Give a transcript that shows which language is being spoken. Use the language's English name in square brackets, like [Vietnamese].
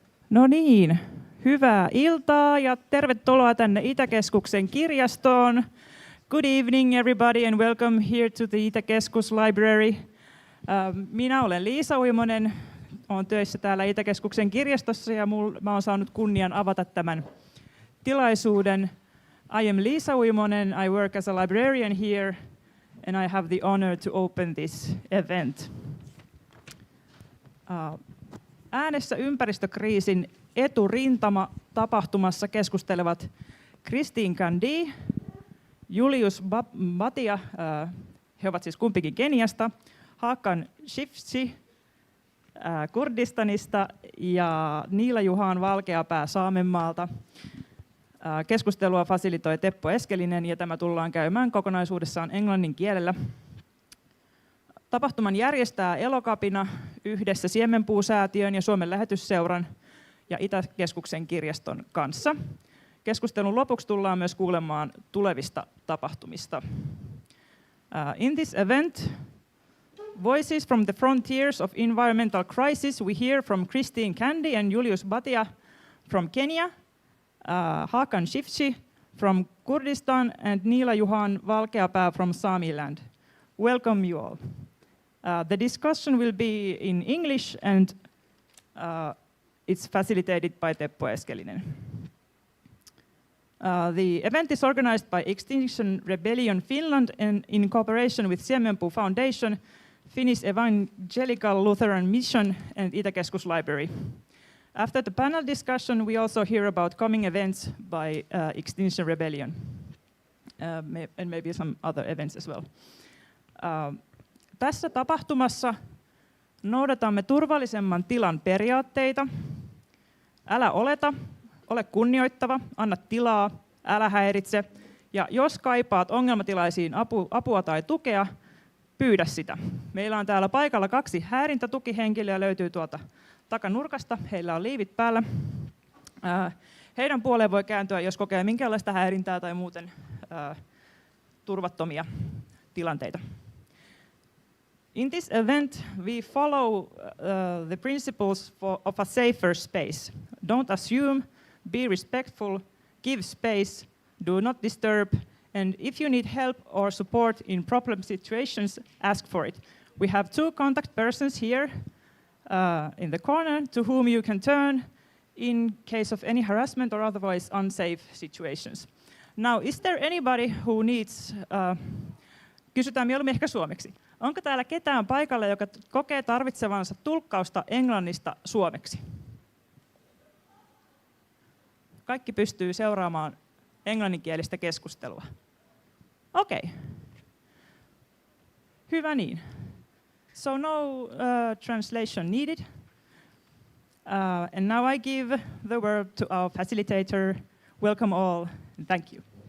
[Finnish] No niin, hyvää iltaa ja tervetuloa tänne Itäkeskuksen kirjastoon. [English] Good evening everybody and welcome here to the Itäkeskus Library. [Finnish] Minä olen Liisa Uimonen, olen töissä täällä Itäkeskuksen kirjastossa ja mä olen saanut kunnian avata tämän tilaisuuden. [English] I am Liisa Uimonen, I work as a librarian here and I have the honor to open this event. [Finnish] Äänessä ympäristökriisin eturintama tapahtumassa keskustelevat Christine Kandi, Julius Bhatia, he ovat siis kumpikin Keniasta, Hakan Shifchi Kurdistanista ja Niila-Juhan Valkeapää Saamenmaalta. Keskustelua fasilitoi Teppo Eskelinen ja tämä tullaan käymään kokonaisuudessaan englannin kielellä. Tapahtuman järjestää Elokapina yhdessä Siemenpuusäätiön ja Suomen Lähetysseuran ja Itäkeskuksen kirjaston kanssa. Keskustelun lopuksi tullaan myös kuulemaan tulevista tapahtumista. [English] In this event, Voices from the Frontiers of Environmental Crisis, we hear from Christine Kandi and Julius Bhatia from Kenya, Hakan Shifchi from Kurdistan and Niila-Juhan Valkeapää from Samiland. Welcome you all. The discussion will be in English and it's facilitated by Teppo Eskelinen. The event is organized by Extinction Rebellion Finland and in cooperation with Siemenpuu Foundation, Finnish Evangelical Lutheran Mission and Itäkeskus Library. After the panel discussion, we also hear about coming events by Extinction Rebellion and maybe some other events as well. [Finnish] Tässä tapahtumassa noudatamme turvallisemman tilan periaatteita. Älä oleta, ole kunnioittava, anna tilaa, älä häiritse. Ja jos kaipaat ongelmatilaisiin apua tai tukea, pyydä sitä. Meillä on täällä paikalla 2 häirintätukihenkilöä, löytyy tuolta takanurkasta. Heillä on liivit päällä. Heidän puoleen voi kääntyä, jos kokee minkäänlaista häirintää tai muuten turvattomia tilanteita. [English] In this event, we follow the principles of a safer space. Don't assume, be respectful, give space, do not disturb, and if you need help or support in problem situations, ask for it. We have 2 contact persons here in the corner to whom you can turn in case of any harassment or otherwise unsafe situations. Now, is there anybody who needs... [Finnish] Kysytään mieluummin ehkä suomeksi. Onko täällä ketään paikalla, joka kokee tarvitsevansa tulkkausta englannista suomeksi? Kaikki pystyy seuraamaan englanninkielistä keskustelua. Okei. Hyvä niin. [English] So no translation needed. And now I give the word to our facilitator. Welcome all and thank you.